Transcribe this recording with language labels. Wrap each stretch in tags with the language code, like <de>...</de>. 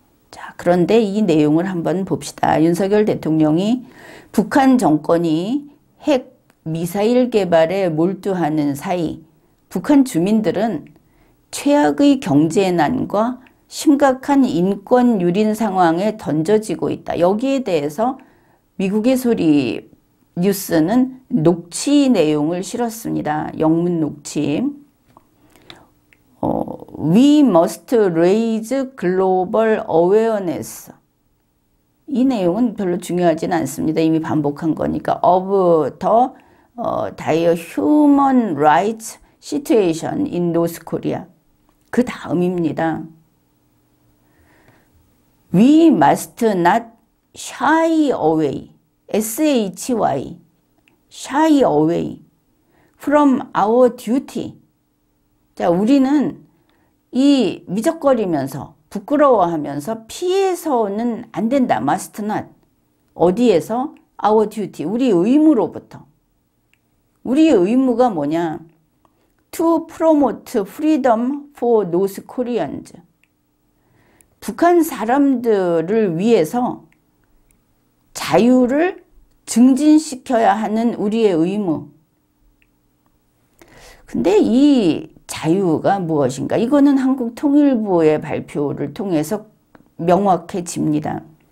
<ko>자, 그런데 이 내용을 한번 봅시다. 윤석열 대통령이 북한 정권이 핵 미사일 개발에 몰두하는 사이 북한 주민들은 최악의 경제난과 심각한 인권 유린 상황에 던져지고 있다. 여기에 대해서 미국의 소리 뉴스는 녹취 내용을 실었습니다. 영문 녹취.</ko> <en>We must raise global awareness.</en> <ko>이 내용은 별로 중요하진 않습니다. 이미 반복한 거니까.</ko> <en>Of the dire human rights situation in North Korea.</en> <ko>그 다음입니다.</ko> <en>We must not shy away. SHY. shy away from our duty.</en> <ko>자, 우리는 이 미적거리면서 부끄러워하면서 피해서는 안 된다.</ko> <en>must not.</en> <ko>어디에서?</ko> <en>our duty.</en> <ko>우리 의무로부터. 우리의 의무가 뭐냐?</ko> <en>To promote freedom for North Koreans.</en> <ko>북한 사람들을 위해서 자유를 증진시켜야 하는 우리의 의무. 근데 이 자유가 무엇인가? 이거는 한국통일부의 발표를 통해서 명확해집니다.</ko>